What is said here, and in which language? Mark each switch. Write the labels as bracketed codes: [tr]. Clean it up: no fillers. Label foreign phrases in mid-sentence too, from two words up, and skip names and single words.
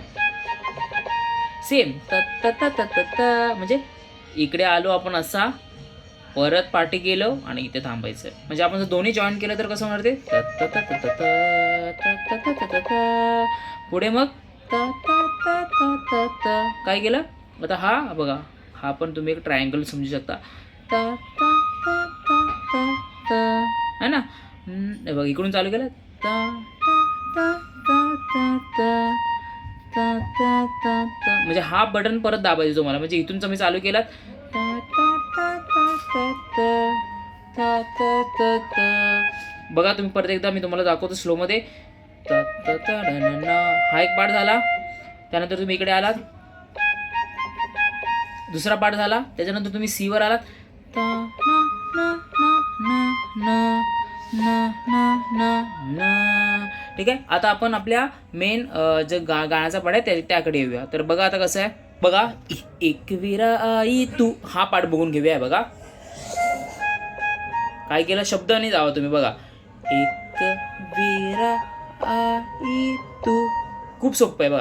[mr] सेम त त त त त त म्हणजे इकडे आलो आपण असा, परत पाठी गेलो आणि इथे थांबायचं. म्हणजे आपण जर दोन्ही जॉइन केलं तर कसं होणार ते त त त त त त त त त त. पुढे मग त त त त त त. काय केलं आता हा बघा. हा पण तुम्ही एक ट्रायंगल समजू शकता. त त त त त त [hi] है ना? [mr] हे बघा, इकडून चालू केलं त त त त त त त त त. म्हणजे हा बटन परत दाबायचं तुम्हाला. म्हणजे इथून तुम्ही चालू केलात त त त त त त त त त. बघा तुम्ही परत एकदा मी तुम्हाला दाखवतो स्लोमध्ये. त त त न न न. हा एक पार्ट झाला. त्यानंतर तुम्ही इकडे आलात, दुसरा पार्ट झाला. त्याच्यानंतर तुम्ही सी वर आलात. त न न न न न न न न. ठीक आहे. आता आपण आपल्या मेन जे गाण्याचा पार्ट आहे त्याकडे येऊया. तर बघा आता कसं आहे. बघा, एक विरा आई तू, हा पार्ट बघून घेऊया. बघा काय केलं, शब्द नाही जावा तुम्ही. बघा, एक विरा आई तू, खूप सोपं आहे बघा.